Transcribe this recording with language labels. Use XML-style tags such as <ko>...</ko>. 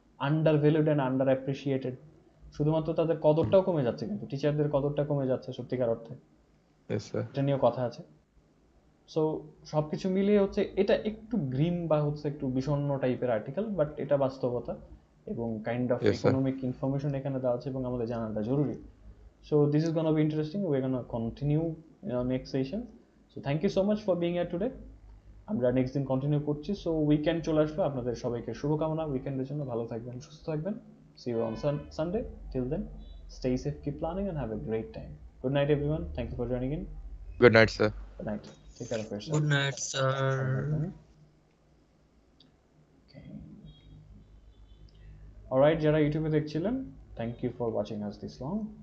<en>under valued and under appreciated,</en> <bn>শুধুমাত্র তাদের কদরটাও কমে যাচ্ছে, কিন্তু টিচারদের কদরটা কমে যাচ্ছে সত্যিকার অর্থে,</bn> <en>Yes, sir.</en> <bn>এটা নিয়েও কথা আছে। সো সবকিছু মিলিয়ে হচ্ছে এটা একটু গ্রিম বা হচ্ছে একটু বিষণ্ণ টাইপের আর্টিকেল, বাট এটা বাস্তবতা এবং kind of Yes, sir. Economic information এখানে দেওয়া আছে এবং আমাদের জানাটা জরুরি।</bn> <en>So this is gonna be interesting. We're gonna continue in our next session. So thank you so much for being here today.</en> <bn>আমরা নেক্সট দিন কন্টিনিউ করছি। সো উইকেন্ড চলে আসলো, আপনাদের সবাইকে শুভকামনা উইকেন্ডের জন্য। ভালো থাকবেন, সুস্থ থাকবেন।</bn> <en>See you on Sunday. Till then, stay safe, keep planning, and have a great time. Good night, everyone. Thank you for joining in. Good night, sir. Good night. Take care of yourself. Good night,</en> <bn>ভালো থাকবেন।</bn> <en>sir. Okay. Alright,</en> <bn>যারা ইউটিউবে দেখছিলেন,</bn> <en>thank you for watching us this long.</en>